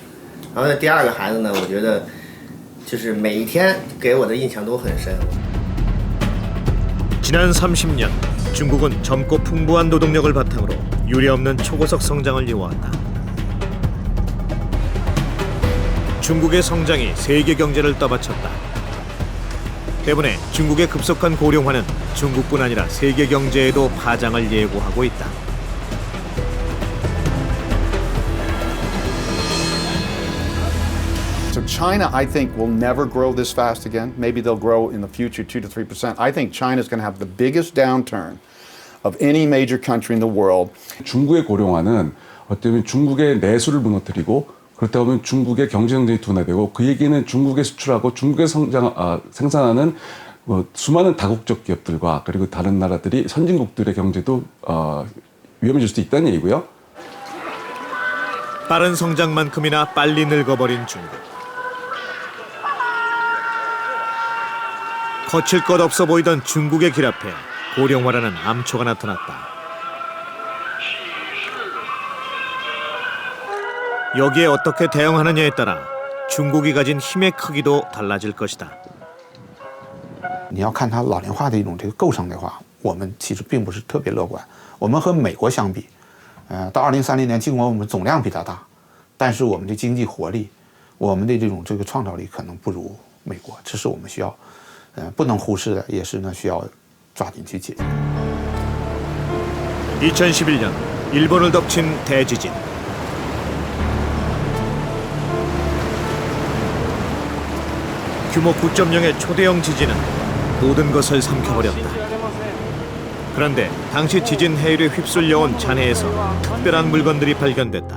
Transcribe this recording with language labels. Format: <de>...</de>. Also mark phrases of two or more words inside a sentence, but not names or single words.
<zh>然后第二个孩子呢，我觉得就是每一天给我的印象都很深。</zh> <ko>지난 30년 중국은 젊고 풍부한 노동력을 바탕으로 유례없는 초고속 성장을 이어왔다. 중국의 성장이 세계 경제를 떠받쳤다. 때문에 중국의 급속한 고령화는 중국뿐 아니라 세계 경제에도 파장을 예고하고 있다.</ko> <en>So China, I think, will never grow this fast again. Maybe they'll grow in the future 2 to 3%. I think China's going to have the biggest downturn of any major country in the world.</en> <ko>중국의 고령화는 어쩌면 중국의 내수를 무너뜨리고 그렇다 보면 중국의 경제성장이 둔화되고 그 얘기는 중국에 수출하고 중국에 생산하는 수많은 다국적 기업들과 그리고 다른 나라들이 선진국들의 경제도 위험해질 수 있다는 얘기고요. 빠른 성장만큼이나 빨리 늙어버린 중국. 거칠 것 없어 보이던 중국의 길 앞에 고령화라는 암초가 나타났다. 여기에 어떻게 대응하느냐에 따라 중국이 가진 힘의 크기도 달라질 것이다.</ko> <zh>你要看它老龄化的一种构成的话，我们其实并不是特别乐观。我们和美国相比，到2030年，尽管我们总量比它大，但是我们的经济活力，我们的这个创造力可能不如美国，这是我们需要不能忽视的，也是呢需要抓紧去解决。</zh> <ko>2011년 일본을 덮친 대지진. 규모 9.0의 초대형 지진은 모든 것을 삼켜버렸다. 그런데 당시 지진 해일에 휩쓸려온 잔해에서 특별한 물건들이 발견됐다.</ko>